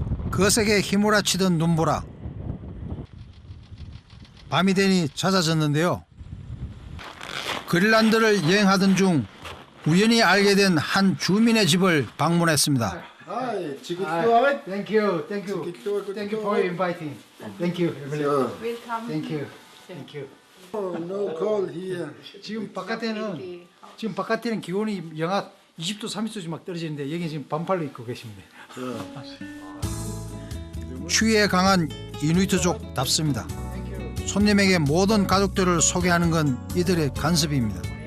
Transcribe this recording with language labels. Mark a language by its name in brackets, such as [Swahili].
[Korean] 거세게 휘몰아치던 눈보라. 밤이 되니 잦아졌는데요. 그린란드를 여행하던 중 우연히 알게 된 한 주민의 집을 방문했습니다. [English] Hi, chicken Thank you, thank you, thank you for inviting. Thank you, Sure. Welcome. thank you, thank you. Oh, no cold here. [Korean] 지금 바깥에는 기온이 영하 20도, 30도씩 막 떨어지는데 여기 지금 반팔로 입고 계십니다. 추위에 강한 이누이트족답습니다. 손님에게 모든 가족들을 소개하는 건 이들의 간섭입니다.